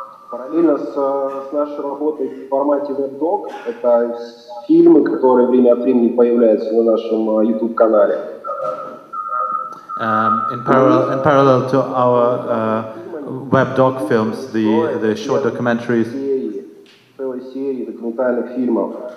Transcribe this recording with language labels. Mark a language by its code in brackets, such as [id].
[ru] Параллельно с нашей работой в формате веб-дог, это фильмы, которые время от времени появляются на нашем YouTube-канале. [en] In parallel to our web-doc films, the short documentaries. [ru] Целые серии документальных фильмов.